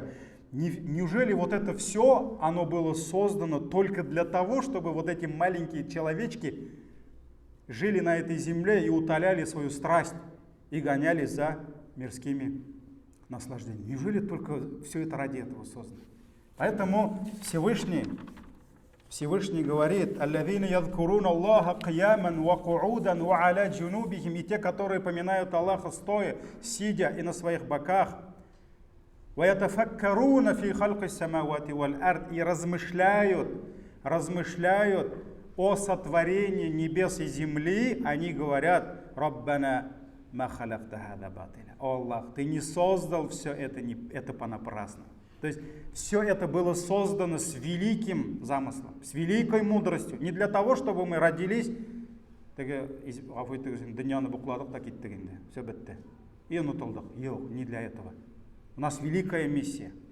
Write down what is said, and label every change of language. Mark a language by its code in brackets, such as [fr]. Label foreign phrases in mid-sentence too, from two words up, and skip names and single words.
[ru] Неужели вот это все, оно было создано только для того, чтобы вот эти маленькие человечки жили на этой земле и утоляли свою страсть и гонялись за мирскими наслаждениями? Неужели только все это ради этого создано? Поэтому Всевышний говорит: [ar] «الذين يذكرون الله قياما وقعودا وعلى جنوبهم», [ru] и те, которые поминают Аллаха стоя, сидя и на своих боках, [ar] «ويتفكرون في خلق السماوات والأرض», [ru] и размышляют о сотворении небес и земли, они говорят: [ar] «ربنا ما خلقت هذا باطلا». [ru] О Аллах, ты не создал все это понапрасну. То есть все это было создано с великим замыслом, с великой мудростью. Не для того, чтобы мы родились, [kk] дөньяны букладық та кеттік енді, [ru] все бітті. И [kk] ұмытылдық. Жоқ, [ru] не для этого. У нас великая миссия.